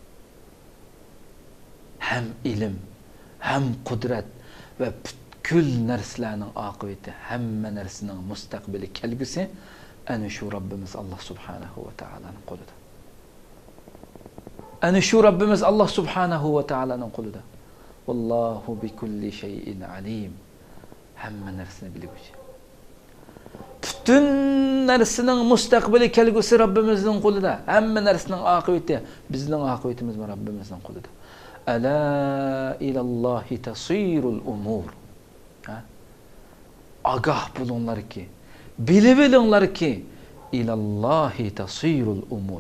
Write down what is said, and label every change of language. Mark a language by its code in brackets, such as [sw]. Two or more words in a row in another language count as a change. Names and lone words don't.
[uz] Ham ilm, ham qudrat va butkul narsalarning oqibati, hamma narsaning mustaqbili kelgusi ana shu Rabbimiz Alloh [ar] سبحانه و [uz] taoloning qo'lida. Ana shu Rabbimiz Alloh [ar] سبحانه و [uz] taoloning qo'lida. [ar] والله بكل شيء عليم. [uz] Hamma narsani biluvchi. [tr] Bütün [uz] narsaning mustaqbili kelgusi Rabbimizning qo'lida. Hamma narsaning oqibati bizning oqibatimiz Rabbimizning qo'lida. [ar] ألا إلى الله تصير الأمور. [uz] Agah bulunlarki, bilib olinglarki, [ar] إلى الله تصير الأمور.